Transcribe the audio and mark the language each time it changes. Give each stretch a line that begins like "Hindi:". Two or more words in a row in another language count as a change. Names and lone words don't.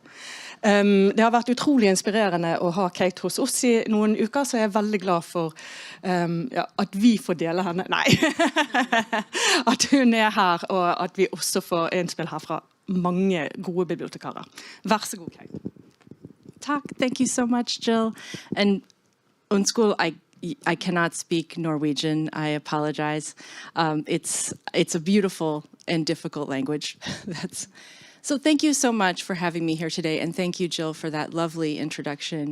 Norwegian: Det har vært utrolig inspirerende å ha Kate hos oss i noen uker, så jeg er veldig glad for at vi får dele henne. Nei, at hun er her, og at vi også får innspill her fra mange gode bibliotekarer. Vær så god, Kate.
English: Talk. Thank you so much, Jill. And Unskul, I cannot speak Norwegian. I apologize. It's a beautiful and difficult language. So thank you so much for having me here today, and thank you, Jill, for that lovely introduction.